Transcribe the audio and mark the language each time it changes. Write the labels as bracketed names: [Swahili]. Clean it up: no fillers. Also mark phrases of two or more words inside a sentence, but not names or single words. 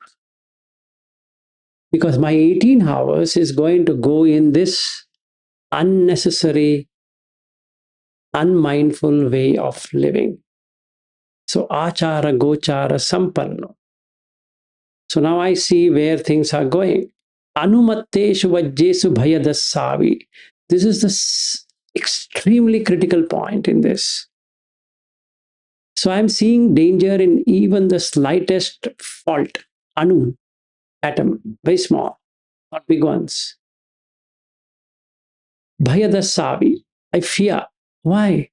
[English] Because my 18 hours is going to go in this unnecessary, unmindful way of living. [Pali] So, achara, gochara, sampanno. [English] So now I see where things are going. [Pali] Anumatteshu vajjesu bhayadasavi. [English] This is the extremely critical point in this. So I'm seeing danger in even the slightest fault. Anu, atom, very small, not big ones. Bhayadasavi. I fear. Why?